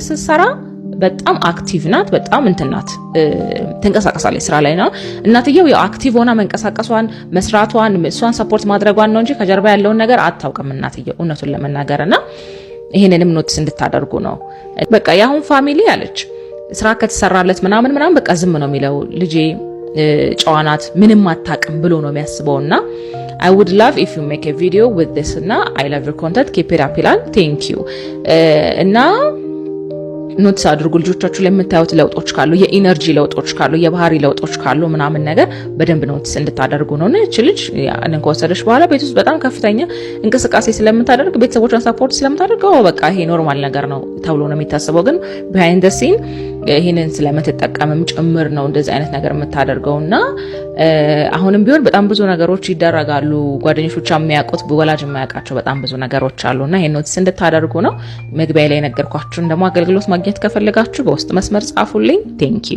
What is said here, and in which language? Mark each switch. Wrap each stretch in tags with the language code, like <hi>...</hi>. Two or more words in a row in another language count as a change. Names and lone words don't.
<am>ስትሰራ በጣም አክቲቭ ናት። በጣም እንትናት ትንቀሳቀሳለች ስራ ላይ ነው። እናትየው ያው አክቲቭ ሆና መንቀሳቀሷን መስራቷን እሷን ሰፖርት ማድረጓን ነው እንጂ ከጀርባ ያለውን ነገር አታውቅም እናትየው እውነቱን ለመናገርና ይሄንንም ኖቲስ እንድታደርጉ ነው። በቃ ያሁን ፋሚሊ አለች ስራ ከተሰራለት ምናምን በቃ ዝም ነው የሚለው። ልጄ ጨዋናት ምንም አታውቅም ብሎ ነው የሚያስበውና</am> <en>I would love if you make a video with this</en> <am>እና</am> <en>I love your content, keep it up</en> <am>ይላል።</am> <en>thank you</en> <am>እና ኖትስ አድርጉ። ልጆቻችሁ ላይ የምታዩት ለውጦች ካሉ፣ የኢነርጂ ለውጦች ካሉ፣ የባህሪ ለውጦች ካሉ ምናምን ነገር በደንብ ኖትስ እንድታደርጉ ነው። እቺ ልጅ ያንን ከወሰደች በኋላ ቤት ውስጥ በጣም ከፍተኛ እንቅስቃሴ ስለምታደርግ ቤተሰቦቿን ሰፖርት ስለምታደርግ በቃ ይሄ ኖርማል ነገር ነው ተብሎ ነው የሚታሰበው። ግን</am> <en>behind the scene</en> <am>ይሄንን ስለምትጠቀምም ጭምር ነው እንደዚህ አይነት ነገር የምታደርገውና አሁንም ቢሆን በጣም ብዙ ነገሮች ይደረጋሉ። ጓደኞቿ የሚያውቁት ወላጅ የማያውቃቸው በጣም ብዙ ነገሮች አሉና ይሄን ኖትስ እንድታደርጉ ነው። መግቢያ ላይ ነገርኳችሁ። እንደሞ አገልግሎት ማግኘት ከፈለጋችሁ በውስጥ መስመር ጻፉልኝ።</am> <en>thank you።</en>